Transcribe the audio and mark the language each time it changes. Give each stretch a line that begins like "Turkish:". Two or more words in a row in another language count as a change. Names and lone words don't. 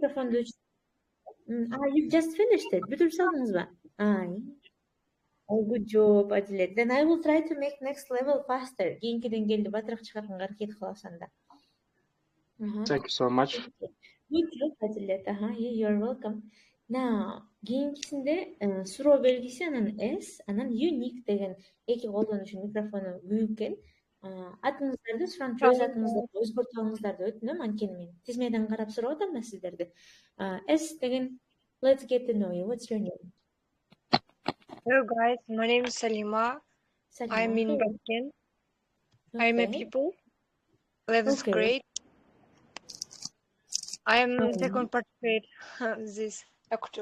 English: You've just finished it. Oh, good job, Adilette. Then I will try to make next level faster. Thank you so much. Good job, Adilette. You're welcome. Now,
Kyrgyz: кийинкисинде суроо белгиси анан S, анан unique деген эки колдонушу микрофону күйүккен. Атыңыздарды суранчу, өз атыңыздарды өзгөртүп алыңыздарды өтүнөм, анткени мен тизмеден карап сурап атам да сиздерди. S деген,
English: let's get to know you. What's your name? Hello guys, my name is Salima. I'm in Boston. I'm a pupil. 11th grade. I am second participate this Okutool.